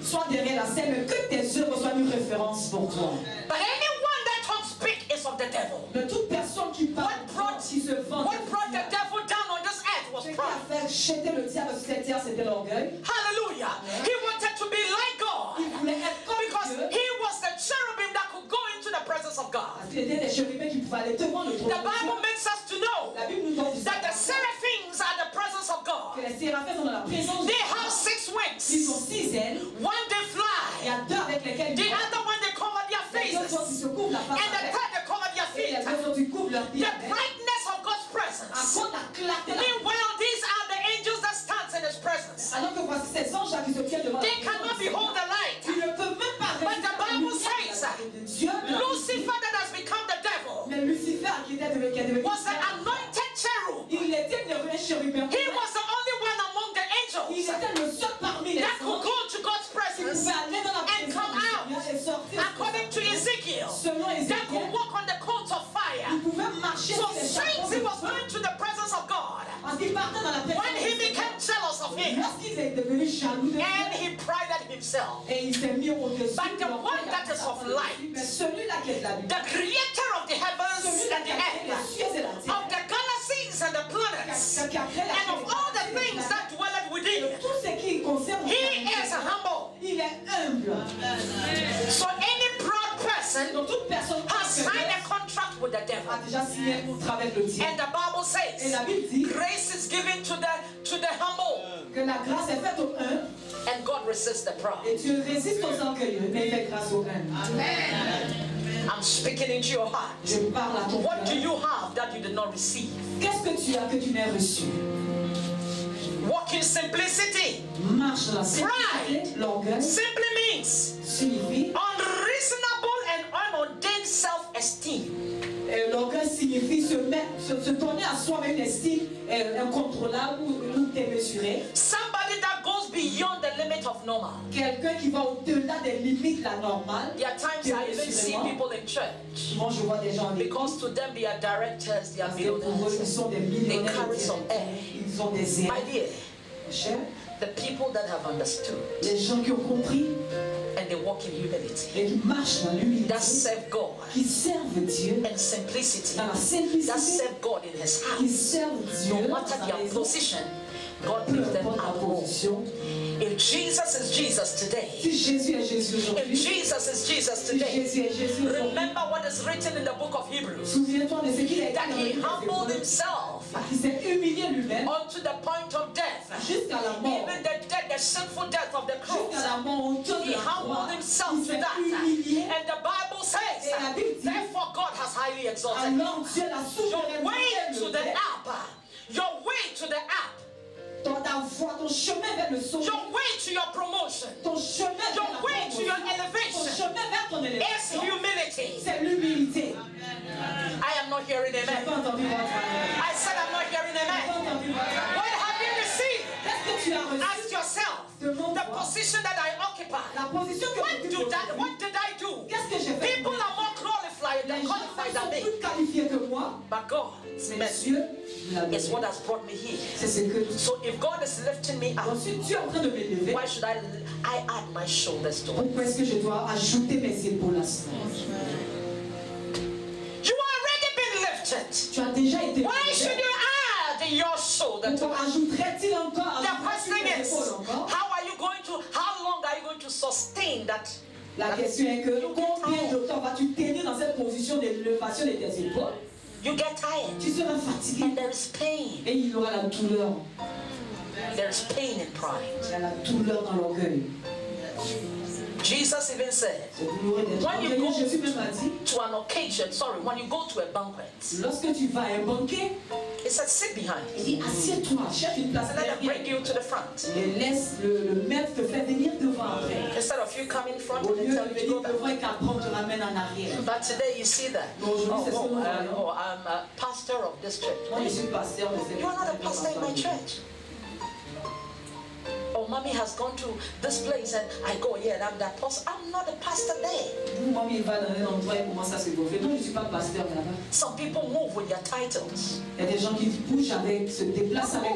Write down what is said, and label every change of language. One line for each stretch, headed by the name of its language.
French: Sois derrière la scène, mais que tes œuvres soient une référence pour toi.
English: But anyone that talks big is of the devil.
French: Mais toute personne qui parle, qui se vante,
English: What brought the devil down on this earth was
French: ce qui
English: pride.
French: a fait jeter le diable sur cette terre, c'était l'orgueil.
English: Hallelujah. He wanted to be like God.
French: Il voulait être comme
English: Because
French: Dieu.
English: he was the cherubim that could go into the presence of God.
French: Parce qu'il était des chérubins qui pouvaient aller devant le trône
English: The
French: de Dieu.
English: Bible makes us to know
French: La Bible nous donne
English: that the seraphims are the presence of God.
French: que les séraphins sont dans la présence de
English: They
French: Dieu.
English: have 6
French: Ils
English: wings.
French: ont 6 ailes.
English: One they
French: Il y
English: fly.
French: a 2 avec lesquels
English: The
French: ils volent.
English: other one they cover their
French: Les deux autres, ils
English: faces.
French: se couvrent la face
English: And the
French: avec.
English: third they cover their
French: Et les
English: feet.
French: deux autres, ils couvrent leurs pieds
English: The
French: avec.
English: brightness of God's
French: À
English: presence.
French: cause de la clarté,
English: Meanwhile, these are the angels that stand in His presence.
French: alors que voici ces anges qui se tiennent devant la
English: They cannot behold the light.
French: Ils ne peuvent même pas
English: But the Bible
French: résister
English: says,
French: à la lumière de Dieu.
English: Lucifer that has become the devil
French: Mais Lucifer qui était devenu
English: was the anointed cherub.
French: il était devenu chérubin.
English: He was the only one among the
French: Il
English: angels
French: était le seul parmi les
English: that could
French: anges
English: go to God's
French: qui
English: presence
French: pouvait aller dans la
English: and
French: présence
English: come
French: du
English: out.
French: Seigneur et sortir.
English: According to Ezekiel,
French: Selon
English: that
French: Ézéchiel,
English: could walk on the coats of fire.
French: il pouvait marcher
English: So
French: sur les chapeaux
English: he
French: de
English: was
French: feu.
English: going to the presence of God,
French: Parce qu'il partait dans la présence
English: when
French: du
English: he
French: Seigneur.
English: became jealous of him
French: Lorsqu'il est devenu jaloux de
English: and
French: Dieu,
English: he prided himself,
French: et il s'est mis au-dessus
English: But the
French: de l'orgueil
English: one that
French: à
English: is
French: sa
English: of
French: place.
English: light,
French: Mais celui-là qui est de la lumière,
English: the creator of the heavens
French: celui-là
English: and
French: qui
English: the
French: a créé les
English: earth,
French: cieux et la terre,
English: of the galaxies and the planets,
French: qui a créé la
English: and of
French: terre,
English: all the things that dwelleth within,
French: tout ce qui concerne
English: he is humble.
French: il est humble.
English: So any proud person
French: Donc toute personne
English: has signed a
French: orgueilleuse
English: contract with the devil.
French: a déjà signé un contrat avec le diable.
English: And the Bible
French: Et
English: says,
French: la Bible dit
English: grace is given to the humble,
French: que la grâce est faite aux humbles
English: and God resists the proud.
French: et Dieu résiste aux orgueilleux, mais il fait grâce aux humbles.
English: I'm speaking into your heart.
French: Je parle à ton
English: What do
French: cœur.
English: you have that you did not receive?
French: Qu'est-ce que tu as que tu n'as reçu?
English: Walk in simplicity.
French: Marche dans la simplicité. L'orgueil
English: Simply means
French: signifie
English: unreasonable and unordained self-esteem.
French: l'orgueil signifie se tourner à soi avec une estime incontrôlable ou démesurée.
English: Somebody that goes beyond the limit of normal.
French: Quelqu'un qui va au-delà des limites de la normale.
English: There are times I even see people in church
French: Souvent je vois des gens en église.
English: because to them they are directors, they are
French: Parce que pour eux, ils
English: millionaires.
French: sont des
English: They
French: millionnaires.
English: carry some air.
French: Ils ont des airs.
English: My dear,
French: Cher,
English: the people that have understood
French: les gens qui ont compris
English: and they walk in humility,
French: et qui marchent dans l'humilité,
English: that serve God
French: qui servent Dieu
English: and simplicity,
French: dans la
English: that
French: simplicité,
English: serve God in His
French: qui
English: house,
French: servent Dieu
English: no
French: dans
English: matter
French: sa
English: their
French: maison,
English: position, God
French: peu
English: picks them
French: importe la
English: up more.
French: position.
English: If Jesus is Jesus today,
French: Si Jésus est Jésus
English: if
French: aujourd'hui,
English: Jesus is Jesus
French: si
English: today,
French: Jésus est Jésus aujourd'hui,
English: remember what is written in the book of Hebrews,
French: souviens-toi de ce qu'il a été
English: that
French: dans le
English: he
French: livre des
English: humbled
French: Hébreux,
English: himself
French: qui s'est humilié lui-même
English: unto the point of death,
French: jusqu'à la mort,
English: even the death, the sinful death of the cross.
French: jusqu'à la mort honteuse
English: He
French: de la croix.
English: humbled himself
French: Il
English: to
French: s'est
English: that.
French: humilié.
English: And the Bible says,
French: Et la Bible dit,
English: therefore God has highly exalted him.
French: alors Dieu l'a
English: Your
French: souverainement
English: way to the
French: élevé.
English: up, your way to the up,
French: Ta voie, ton chemin vers le sommet,
English: your way to your promotion,
French: ton chemin vers
English: your
French: la
English: way to your
French: promotion, ton
English: elevation
French: chemin vers ton
English: is
French: élévation,
English: humility.
French: c'est l'humilité.
English: I am not hearing
French: J'ai
English: amen.
French: pas entendu votre amen.
English: I said I'm not hearing
French: J'ai pas
English: amen.
French: entendu votre amen.
English: What have you received?
French: Qu'est-ce que tu as reçu?
English: Ask yourself
French: Demande-toi.
English: the position that I occupy.
French: La position que
English: What
French: tu
English: do that?
French: occupes.
English: What did I do?
French: Qu'est-ce que j'ai fait?
English: People are more qualified
French: Les gens
English: qualified
French: sont
English: than me.
French: plus qualifiés que moi,
English: But God's
French: mais
English: mercy
French: Dieu l'a
English: is what
French: donné.
English: has brought me here.
French: C'est ce que tu
English: So if God is lifting me up,
French: Donc si Dieu est en train de m'élever,
English: why should I add my shoulders to it?
French: pourquoi est-ce que je dois ajouter mes épaules à cela?
English: You already been lifted.
French: Tu as déjà été
English: Why
French: élevé.
English: should you add your shoulder to
French: Pourquoi
English: it?
French: ajouterait-il encore
English: The
French: ajouterait-il
English: question
French: mes
English: is,
French: épaules encore?
English: how long are you going to sustain that?
French: La question est que combien de temps vas-tu tenir dans cette position d'élévation de tes épaules?
English: You get tired
French: Tu seras fatigué
English: and there is pain.
French: et il y aura la douleur.
English: There is pain in pride.
French: Il y a la douleur dans l'orgueil.
English: Jesus even said,
French: C'est douloureux d'être
English: When you
French: orgueilleux.
English: go-
French: Jésus même a dit,
English: to an occasion, when you go to a banquet,
French: lorsque tu vas à un banquet,
English: he said, sit behind
French: il dit assieds-toi, cherche une place
English: and let them bring
French: derrière
English: you to the front.
French: et laisse le maître te faire venir devant après.
English: Instead of you coming front
French: Au
English: and
French: lieu
English: tell
French: de
English: you to go
French: venir
English: back.
French: devant et qu'après on te ramène en arrière.
English: But today you see that. I'm a pastor of this church.
French: Moi je suis pasteur de cette
English: You are not a pastor in my church. Oh, mommy has gone to this place and I go, yeah, I'm that pastor. I'm not a pastor there.
French: Moi, il va dans un endroit et commence à se gonfler. Non, je ne suis pas pasteur là-bas.
English: Some people move with their titles.
French: Il y a des gens qui bougent avec, se déplacent avec